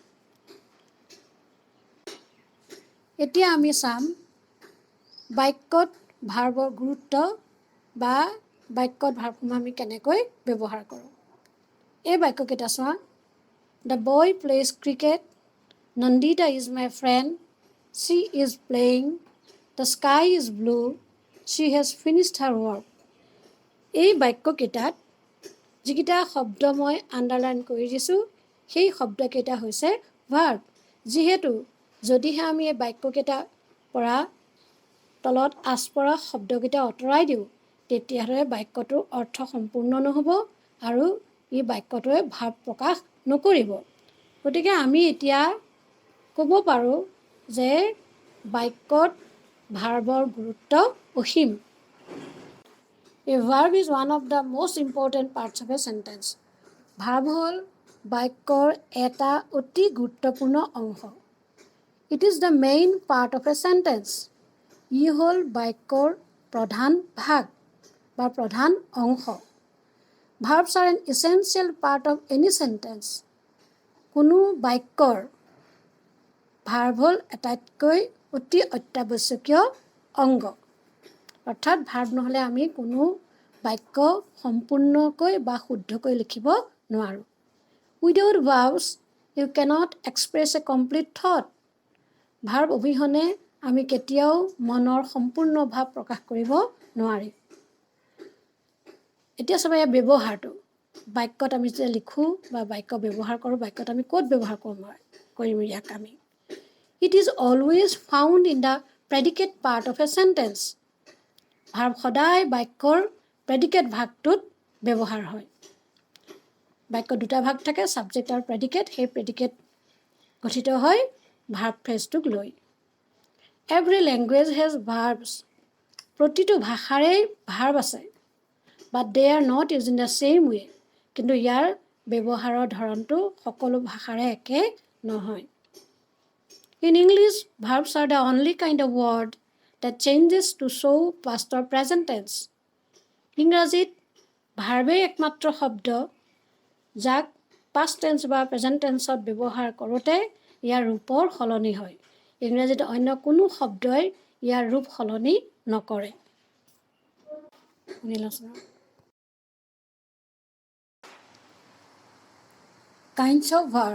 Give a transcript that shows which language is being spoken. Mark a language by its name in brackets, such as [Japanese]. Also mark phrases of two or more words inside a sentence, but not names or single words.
[Assamese] এতিয়া আমি চাম বাক্যত ভাৰ্বৰ গুৰুত্ব বা বাক্যত ভাৰ্বসমূহ আমি কেনেকৈ ব্যৱহাৰ কৰোঁ। এই বাক্যকেইটা চোৱা। [English] The boy plays cricket, Nandita is my friend, She is playing, the sky is blue, she has finished her work. [Assamese] এই বাক্যকেইটাত যিকেইটা শব্দ মই আণ্ডাৰলাইন কৰি দিছোঁ, সেই শব্দকেইটা হৈছে ভাৰ্ব। যিহেতু যদিহে আমি এই বাক্যকেইটাৰ পৰা তলত আঁচপৰা শব্দকেইটা আঁতৰাই দিওঁ, তেতিয়াহ'লে বাক্যটোৰ অৰ্থ সম্পূৰ্ণ নহ'ব আৰু ই বাক্যটোৱে ভাৱ প্ৰকাশ নকৰিব। গতিকে আমি এতিয়া ক'ব পাৰোঁ যে বাক্যত ভাৰ্বৰ গুৰুত্ব অসীম। [English] A verb is one of the most important parts of a sentence. [Assamese] ভাৰ্ব হ'ল বাক্যৰ এটা অতি গুৰুত্বপূৰ্ণ অংশ। [English] It is the main part of a sentence. [Assamese] ই হ'ল বাক্যৰ প্ৰধান ভাগ বা প্ৰধান অংশ। [English] Verbs are an essential part of any sentence. [Assamese] কোনো বাক্যৰ ভাৰ্ব হ'ল আটাইতকৈ অতি অত্যাৱশ্যকীয় অংগ। অৰ্থাৎ ভাৰ্ব নহ'লে আমি কোনো বাক্য সম্পূৰ্ণকৈ বা শুদ্ধকৈ লিখিব নোৱাৰোঁ। [English] Without verbs, you cannot express a complete thought. [Assamese] ভাৰ্ব অবিহনে আমি কেতিয়াও মনৰ সম্পূৰ্ণ ভাৱ প্ৰকাশ কৰিব নোৱাৰি। এতিয়া চাবা ইয়াৰ ব্যৱহাৰটো। বাক্যত আমি যেতিয়া লিখোঁ বা বাক্য ব্যৱহাৰ কৰোঁ, বাক্যত আমি ক'ত ব্যৱহাৰ কৰিম ইয়াক আমি? [English] It is always found in the predicate part of a sentence. [Assamese] ভাৰ্ব সদায় বাক্যৰ প্ৰেডিকেট ভাগটোত ব্যৱহাৰ হয়। বাক্যত দুটা ভাগ থাকে, ছাবজেক্ট আৰু প্ৰেডিকেট। সেই প্ৰেডিকেট গঠিত হয় [English] verb phrase [Assamese] লৈ। [English] Every language has verbs. [Assamese] প্ৰতিটো ভাষাৰেই ভাৰ্ব আছে, [English] but they are not used in the same way. [Assamese] কিন্তু ইয়াৰ ব্যৱহাৰৰ ধৰণটো সকলো ভাষাৰে একে নহয়। [English] In English, verbs are the only kind of word that changes to show past or present tense. [Assamese] ইংৰাজীত ভাৰ্বেই একমাত্ৰ শব্দ, যাক [English] past tense [Assamese] বা [English] present tense [Assamese] ব্যৱহাৰ কৰোঁতে ইয়াৰ ৰূপৰ সলনি হয়। ইংৰাজীত অন্য কোনো শব্দই ইয়াৰ ৰূপ সলনি নকৰে। [English] Kinds of verb.